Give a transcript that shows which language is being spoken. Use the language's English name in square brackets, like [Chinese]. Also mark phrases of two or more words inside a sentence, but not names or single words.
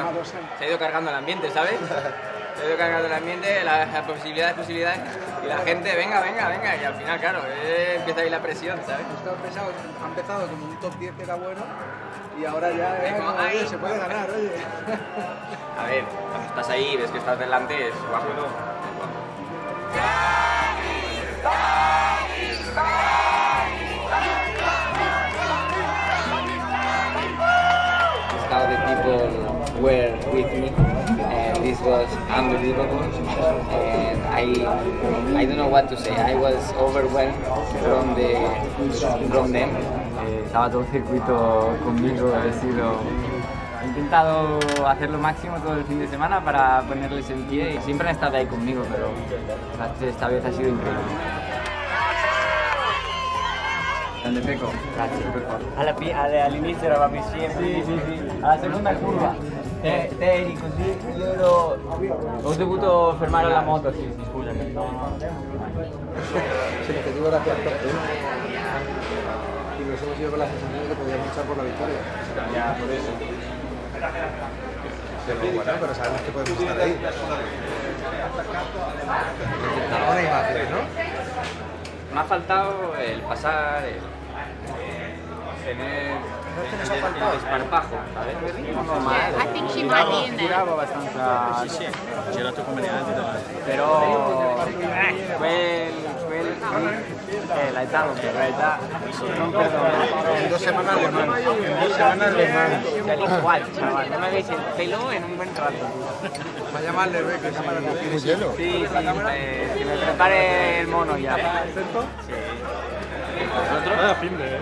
[Spanish] Se ha ido cargando el ambiente, ¿sabes? Se ha ido cargando el ambiente, las posibilidades, y la gente, venga, y al final, claro, empieza ahí la presión, ¿sabes? Ha empezado como un top 10 que era bueno, y ahora ya se puede ganar, oye. A ver, cuando estás ahí, ves que estás delante, es guapo. [English] How the people were with me, and this was unbelievable, and I don't know what to say. I was overwhelmed from them. [Spanish] Estaba todo el circuito conmigo, he intentado hacer lo máximo todo el fin de semana para ponerles en pie y siempre han estado ahí conmigo, pero esta vez ha sido increíble. [Italian] Grande Peco. Grazie. All'inizio eravamo insieme. Sì. Alla seconda curva. Te eri così, io ho dovuto fermare la moto, sì, scusami. [Spanish] Si lo que digo era que y nos hemos ido con la sensación de que podíamos luchar por la victoria. Ya, por eso. Pero bueno, pero sabemos que podemos estar ahí. Ahora hay imágenes, ¿no? Me ha faltado el pasar, el tener el desparpajo, ¿sabes? [English] I think she might be in there. [Italian] Girava abbastanza... Sì, ho girato come le altre davanti. Però la età non [Spanish] En 2 semanas le mando. En 2 semanas le mando. igual, chaval, no me veis el pelo en un buen rato. Va a llamarle, ve, que sí. ¿Muy hielo? Sí, que me prepare el mono ya. Sí. Ah, Pimble,